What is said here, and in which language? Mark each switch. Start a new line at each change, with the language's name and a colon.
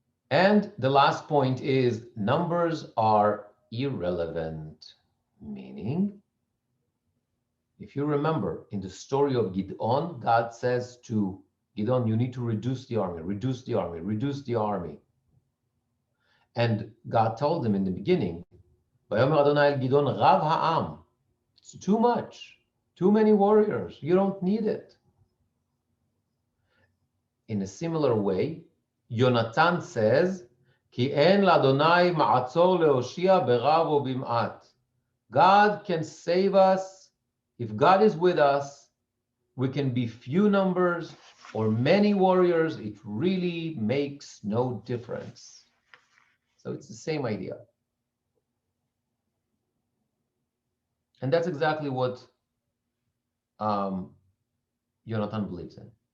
English: And the last point is numbers are irrelevant, meaning, if you remember in the story of Gideon, God says to Gideon, you need to reduce the army, reduce the army, reduce the army. And God told him in the beginning,
Hebrew: ויאמר אדוני אל גדעון רב העם.
English: It's too much, too many warriors, you don't need it. In a similar way, Yonatan says,
Hebrew: כי אין לאדוני מעצור להושיע ברב או במעט.
English: God can save us. If God is with us, we can be few numbers or many warriors. It really makes no difference. So it's the same idea. And that's exactly what Yonatan believes in.